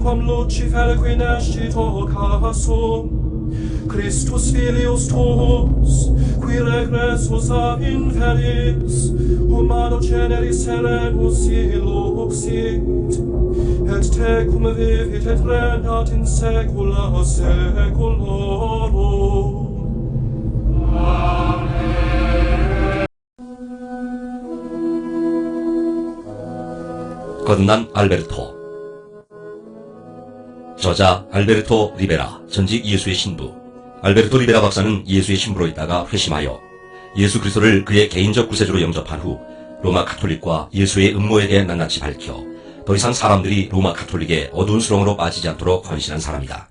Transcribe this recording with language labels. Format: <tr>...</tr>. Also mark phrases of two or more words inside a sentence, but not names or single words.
<la>quam Lucifer qui nescit casum, Christus filius tuus, qui regressus ab inferis, humano generis serenus illuxit, et tecum vivit et regnat in saecula saeculorum.</la> <ko>건난 알베르토. 저자 알베르토 리베라, 전직 예수의 신부. 알베르토 리베라 박사는 예수의 신부로 있다가 회심하여 예수 그리스도를 그의 개인적 구세주로 영접한 후 로마 가톨릭과 예수의 음모에 대해 낱낱이 밝혀 더 이상 사람들이 로마 가톨릭의 어두운 수렁으로 빠지지 않도록 헌신한 사람이다.</ko>